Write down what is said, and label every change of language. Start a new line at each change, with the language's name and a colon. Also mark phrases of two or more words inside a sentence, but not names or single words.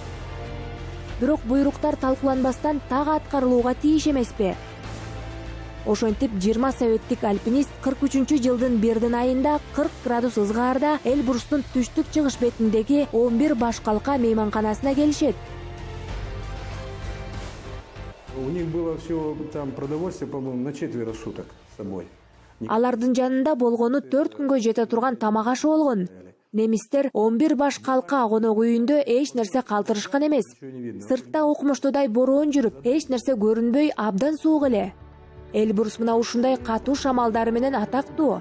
Kyrgyz: Бирок буйруктар талкууланбастан так аткарылууга тийиш эмеспи? Ошентип 20 советтик альпинист 43-жылдын бердин айында 40 градус ызгаарда Эльбрустун түштүк чыгыш бетиндеги 11 башкалка мейманканасына келишет.
Russian: У них было все там продовольствие, по-моему, на 4 суток с собой.
Kyrgyz: Алардын жанында болгону 4 күнгө жете турган тамак ашы болгон. Немистер 11 башкалка конок үйүндө эч нерсе калтырышкан эмес. Сыртта окумуштудай бороон жүрүп, эч нерсе көрүнбөй абдан суук эле. Эльбрус мына ушундай катуу шамалдары менен атактуу.